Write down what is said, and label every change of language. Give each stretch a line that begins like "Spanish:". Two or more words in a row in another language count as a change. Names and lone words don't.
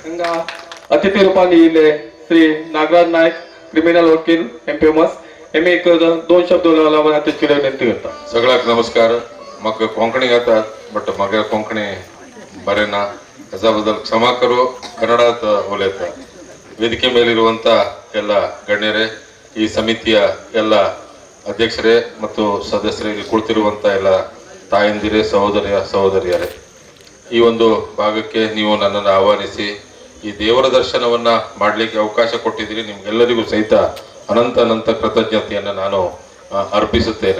Konkani: हांगा अतिथी रूपान येयले श्री नागराज नायक क्रिमिनल वकील फेमस हेमी एक 2 शब्द उलोवला म्हणून तेची विनंती करता। सगळ्यांक नमस्कार। म्हाका कोंकणी येतात बट म्हागे कोंकणी बरें ना हेच्या बद्दल क्षमा करू कन्नडात उलयता।
Kannada: ವೇದಿಕೆ ಮೇಲಿರುವಂತ ಎಲ್ಲ ಗಣ್ಯರೇ ಈ ಸಮಿತಿಯ ಎಲ್ಲ ಅಧ್ಯಕ್ಷರೇ ಮತ್ತು ಸದಸ್ಯರಿಗೆ ಕುಳಿತಿರುವಂತ ಎಲ್ಲ ತಾಯಂದಿರೇ ಸಹೋದರಿಯರೇ ಈ ಒಂದು ಭಾಗಕ್ಕೆ ನೀವು ನನ್ನನ್ನು ಆಹ್ವಾನಿಸಿ ಈ ದೇವರ ದರ್ಶನವನ್ನ ಮಾಡಲಿಕ್ಕೆ ಅವಕಾಶ ಕೊಟ್ಟಿದ್ದೀರಿ ನಿಮಗೆಲ್ಲರಿಗೂ ಸಹಿತ ಅನಂತ ಕೃತಜ್ಞತೆಯನ್ನು ನಾನು ಅರ್ಪಿಸುತ್ತೇನೆ।